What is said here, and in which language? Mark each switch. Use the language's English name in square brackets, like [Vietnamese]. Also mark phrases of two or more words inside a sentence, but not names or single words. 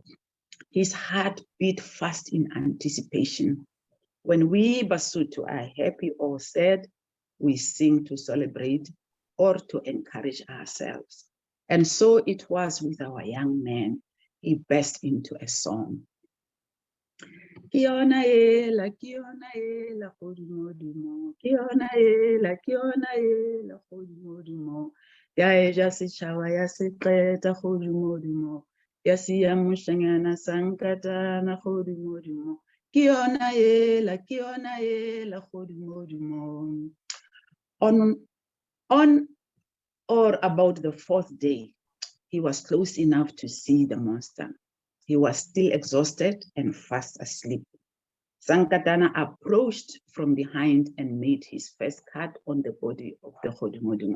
[English] His heart beat fast in anticipation. When we Basotho are happy or sad, we sing to celebrate or to encourage ourselves. And so it was with our young man. He burst into a song. [Southern Sotho] Kiona ela Kgodumodumo, Kiona ela Kgodumodumo, ya eja setšhaba ya se qeta Kgodumodumo, ya siya Mushanyana Sankatana Kgodumodumo, Kiona ela Kgodumodumo. [English] On or about the fourth day, he was close enough to see the monster. He was still exhausted and fast asleep. Sankatana approached from behind and made his first cut on the body of the Kgodumodumo.